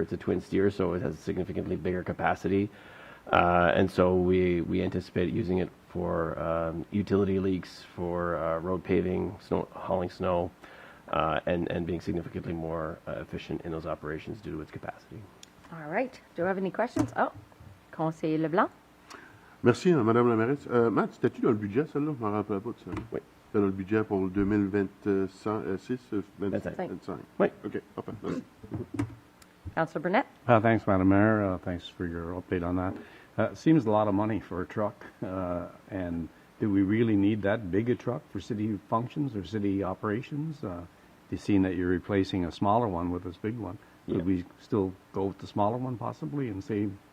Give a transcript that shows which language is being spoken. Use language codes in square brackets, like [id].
[en] It's a twin steer, so it has significantly bigger capacity. And so we anticipate using it for utility leaks, for road paving, hauling snow. And being significantly more efficient in those operations due to its capacity. All right. Do you have any questions? Oh, Conseiller Leblanc. [fr] Merci, Madame la mairesse. Matt, c'était-tu dans le budget, celle-là? Je ne me rappelle pas de ça. Oui. C'était dans le budget pour le 2026, 25. Oui. OK, parfait. Merci. [en] Councillor Burnett. Thanks, Madam Mayor. Thanks for your update on that. Seems a lot of money for a truck, and do we really need that big a truck for city functions or city operations? You've seen that you're replacing a smaller one with this big one. Would we still go with the smaller one possibly and save?